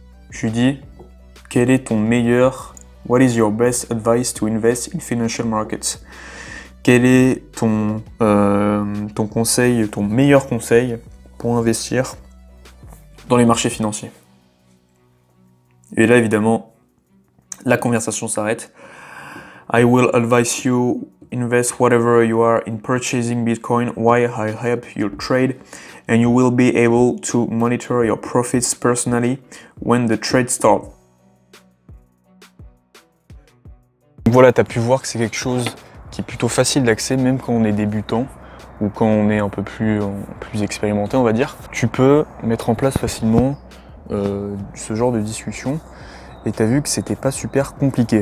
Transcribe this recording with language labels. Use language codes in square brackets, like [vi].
[fr] Je lui dis, quel est ton meilleur, [en] what is your best advice to invest in financial markets? [fr] Quel est ton conseil, ton meilleur conseil pour investir dans les marchés financiers? Et là, évidemment, la conversation s'arrête. [en] I will advise you invest whatever you are in purchasing Bitcoin while I help you trade, and you will be able to monitor your profits personally when the trade starts. [fr] Voilà, tu as pu voir que c'est quelque chose qui est plutôt facile d'accès, même quand on est débutant ou quand on est un peu plus expérimenté, on va dire. Tu peux mettre en place facilement ce genre de discussion et tu as vu que c'était pas super compliqué.